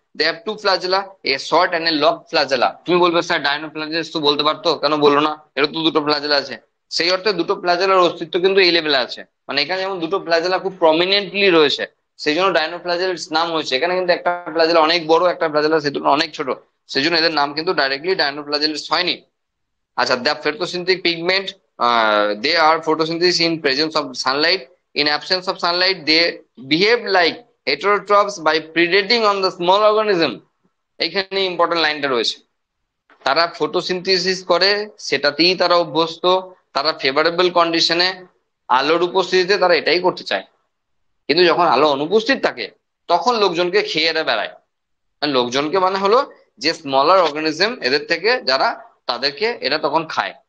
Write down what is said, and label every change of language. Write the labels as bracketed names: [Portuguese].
[English] They have two flagella, a short and a long flagella. [Bangla] তুমি বলবে sir ডাইনোফ্লাজেলাস তো বলতে পারতো, কেন বললো না? এটা তো দুটো ফ্লাজেলা আছে। সেই অর্থে দুটো ফ্লাজেলার অস্তিত্ব কিন্তু এই লেভেলে আছে, মানে এখানে যেমন দুটো ফ্লাজেলা খুব প্রমিনেন্টলি রয়েছে সেই জন্য ডাইনোফ্লাজেলাস নাম হয়েছে। এখানে কিন্তু একটা ফ্লাজেলা অনেক বড়, একটা ফ্লাজেলা সেই দুটো অনেক ছোট, সেই জন্য এদের নাম কিন্তু ডাইরেক্টলি ডাইনোফ্লাজেলাস হয়নি। [English] আচ্ছা, the photosynthetic pigment, they are photosynthesis in presence of sunlight. In absence of sunlight, they behave like heterotrophs by predating on the small organism. [Bangla] এখানে ইম্পর্টেন্ট লাইনটা রয়েছে, তারা ফটোসিনথেসিস করে সেটাতেই তারা অভ্যস্ত, তারা ফেভারেবল কন্ডিশনে আলোর উপস্থিতিতে তারা এটাই করতে চায়। কিন্তু যখন আলো অনুপস্থিত থাকে তখন লোকজনকে খেয়ে এরা বেড়ায়। লোকজনকে মানে হলো যে স্মলার অর্গানিজম এদের থেকে যারা, তাদেরকে এরা তখন খায়।